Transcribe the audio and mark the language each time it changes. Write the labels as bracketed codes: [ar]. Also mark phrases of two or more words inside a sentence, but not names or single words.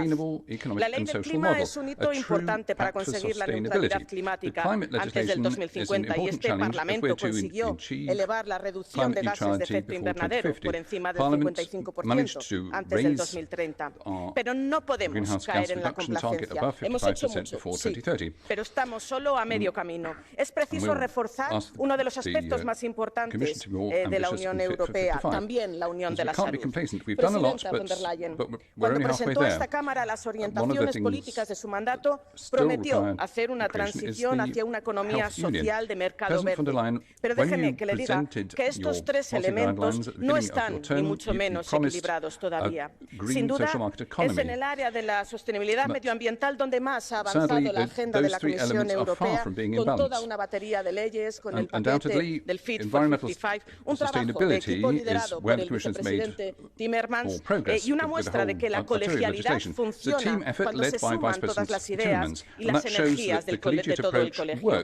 [es] La ley del clima es un hito importante para conseguir la neutralidad climática antes del 2050 y este Parlamento consiguió elevar la reducción de gases de efecto invernadero por encima del 55% antes del 2030. Pero no podemos caer en la complacencia. Hemos hecho mucho, sí, pero estamos solo a medio camino. Es preciso reforzar uno de los aspectos más importantes importantes de la Unión Europea, también la Unión de la Salud. Presidenta von der Leyen, cuando presentó a esta Cámara las orientaciones políticas de su mandato, prometió hacer una transición hacia una economía social de mercado verde. Pero déjeme que le diga que estos tres elementos no están ni mucho menos equilibrados todavía. Sin duda, es en el área de la sostenibilidad medioambiental donde más ha avanzado la agenda de la Comisión Europea, con toda una batería de leyes, con el paquete del Fit for 55, un trabajo de equipo liderado por el vicepresidente Timmermans y una muestra de que la colegialidad funciona cuando se suman todas las ideas y las energías de todo el colegio.